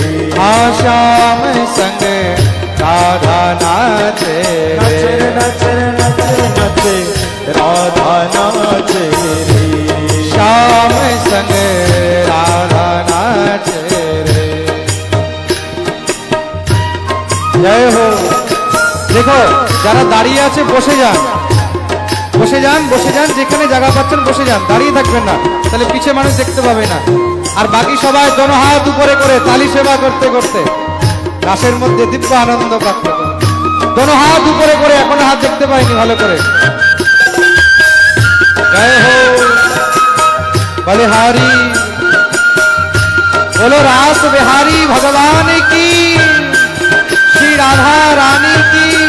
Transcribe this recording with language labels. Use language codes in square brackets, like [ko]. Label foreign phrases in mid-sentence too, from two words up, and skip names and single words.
[hi] हाँ श्याम संग राधा नाचे रे। नचे नचे नचे राधा नाचे रे, श्याम संग राधा नाचे रे। जय हो। [bn] देखो যারা দাঁড়িয়ে আছে বসে যান, বসে যান, বসে যান, যেখানে জায়গা পাচ্ছেন বসে যান, দাঁড়িয়ে থাকবেন না, তাহলে পিছে মানুষ দেখতে পাবে না। আর বাকি সবাই দোনো হাত উপরে করে তালি সেবা করতে করতে রাসের মধ্যে দিব্য আনন্দ পাচ্ছে। দোনো হাত উপরে করে, এখনো হাত দেখতে পাইনি ভালো করে। [hi] जय हो बलिहारी, बोलो रास बिहारी भगवान की, श्री राधा रानी की।